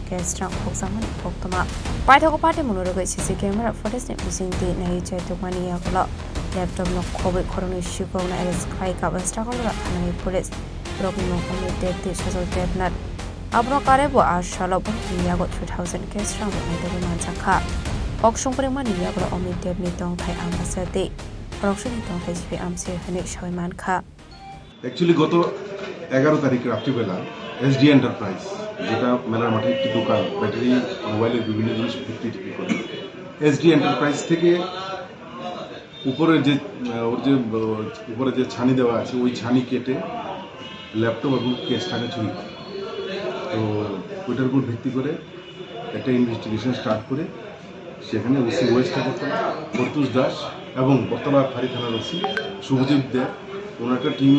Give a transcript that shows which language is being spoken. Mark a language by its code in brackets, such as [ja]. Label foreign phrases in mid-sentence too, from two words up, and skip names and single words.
[trp] kestra khoksamani khoktama paithoko party monorugo [en] CC camera footage [trp] ni bising te nai chaitu mani yakolo laptop no khobai khoroni shikong na arrest khai ka basta kola thanani police rokni no komi te sajol tepnat abro kare bo ashala bo yago 3000 kestra mo nai manchakha okshong pремани yakolo omi tepni tong thai ambasate proxini tong hp amse hane shaiman kha [bn] actually goto 11 তারিখ রাত্রিবেলা এসডি এন্টারপ্রাইজ যেটা মেলার মাঠে একটি দোকান ব্যাটারি মোবাইলের বিভিন্ন জিনিস বিক্রি করে এসডি এন্টারপ্রাইজ থেকে উপরে যে উপরে যে ছানি দেওয়া আছে ওই ছানি কেটে ল্যাপটপ এবং কেসটাকে চুরি করে তো ওইটার উপর ভিত্তি করে একটা [en] investigation start [bn] করে সেখানে ওসি ওয়েস্ট আগরতলা প্রত্যুষ দাস এবং বর্তলা ফাঁড়ি থানার ওসি শুভজিৎ দেব ওনার একটা